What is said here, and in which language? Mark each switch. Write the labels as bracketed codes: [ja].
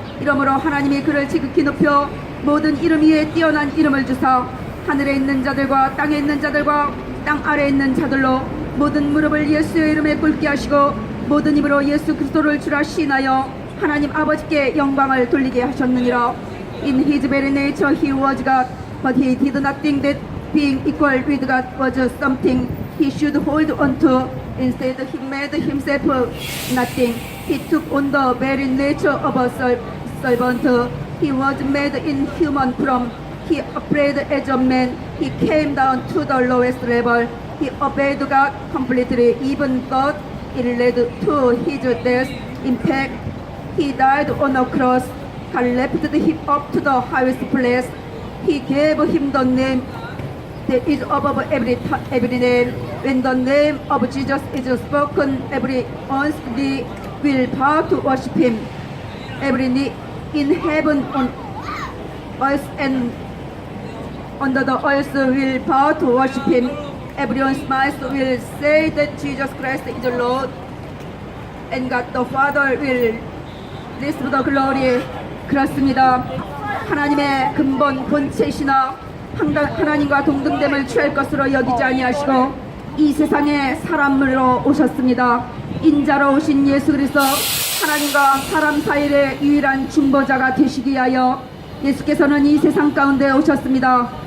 [ko] 이러므로 하나님이 그를 지극히 높여 모든 이름 위에 뛰어난 이름을 주사 하늘에 있는 자들과 땅에 있는 자들과 땅 아래에 있는 자들로 모든 무릎을 예수의 이름에 꿇게 하시고 모든 입으로 예수 그리스도를 주라 시인하여 하나님 아버지께 영광을 돌리게 하셨느니라. [en] In his very nature he was God, but he did not think that being equal with God was something he should hold on to. Instead he made himself nothing. He took on the very nature of a servant. He was made in human form. He operated as a man. He came down to the lowest level. He obeyed God completely, even though it led to his death. In fact, he died on a cross. God lifted him up to the highest place. He gave him the name that is above every name. When the name of Jesus is spoken, everyone's knee will bow to worship him. Every knee in heaven, on earth, and under the earth will bow to worship him. Everyone's mouth will say that Jesus Christ is the Lord, and God the Father will receive the glory. [ko] 그렇습니다. 하나님의 근본 본체시나 하나님과 동등됨을 취할 것으로 여기지 아니하시고 이 세상에 사람으로 오셨습니다. 인자로 오신 예수 그리스도 하나님과 사람 사이의 유일한 중보자가 되시기 위하여 예수께서는 이 세상 가운데 오셨습니다.